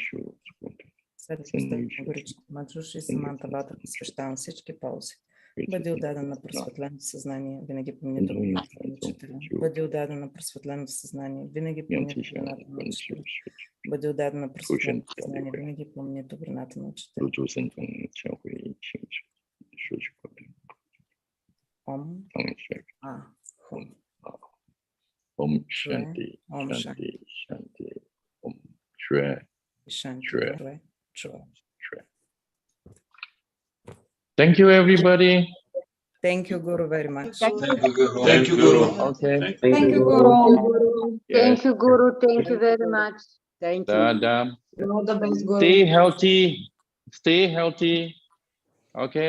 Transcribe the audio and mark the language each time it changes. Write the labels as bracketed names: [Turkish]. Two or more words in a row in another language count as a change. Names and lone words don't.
[Bulgarian] След постъпване на горичната мъдрост и саманта вата посвещавам всички ползи. Бъди отдаден на просветленото съзнание, винаги помни добрината на учителя. Бъди отдаден на просветленото съзнание, винаги помни добрината на учителя. Бъди отдаден на просветленото съзнание, винаги помни добрината на учителя. [Sanskrit] Ом. Хум. Om Shanti, Om Shanti, Shanti, Om Shwe, Shanti. [English] Thank you, everybody. Thank you, Guru, very much. Thank you, Guru. Okay. Thank you, Guru. Thank you, Guru. Thank you very much. Thank you. All the best, Guru. Stay healthy. Stay healthy. Okay.